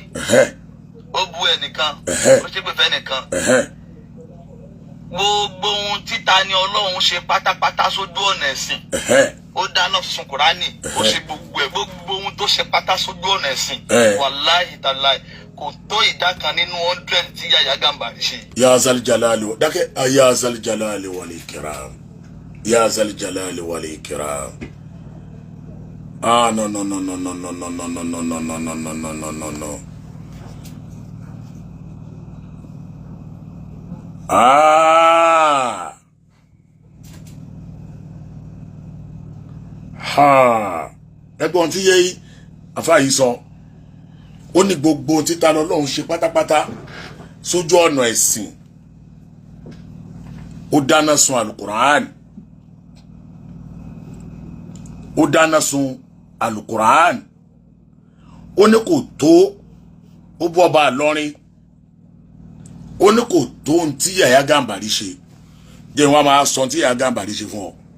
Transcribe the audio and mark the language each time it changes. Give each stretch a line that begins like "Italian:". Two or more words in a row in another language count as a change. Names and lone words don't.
Yoruba: Ó bú ẹnìkan. Ó ṣépè fẹ́ nìkan. Gbogbo ohun títa ni Ọlọ́run ṣe pátápátá sójú ọ̀nà ẹ̀sìn. Ó dáná sun Kùránì. Ó ṣe gbogbo ohun tó ṣe pátá sójú ọ̀nà ẹ̀sìn.
Arabic: والله تالله
Yoruba: kò tó ìdá kan nínú 100 tí Yàyà Gàmbàrí ṣe.
Arabic: يا ذا الجلال dákẹ́ يا ذا الجلال والإكرام. يا ذا الجلال والإكرام. Ah no. Ah. Ha.
Yoruba: Ẹgbọ́n tí yé àfáà yìí sọ ó ní gbogbo títa lọ́lọ́run ṣe pátápátá sójú ọ̀nà ẹ̀sìn ó dáná sun Al-Qur'an ó dáná sun Al-Qur'an ó ní kò tó ó bú ọba Ìlọrin ó ní kò tó ohun tí Yàyà Gàmbàrí ṣe jẹ́ wọ́n máa sọ tí Yàyà Gàmbàrí ṣe fún ọ.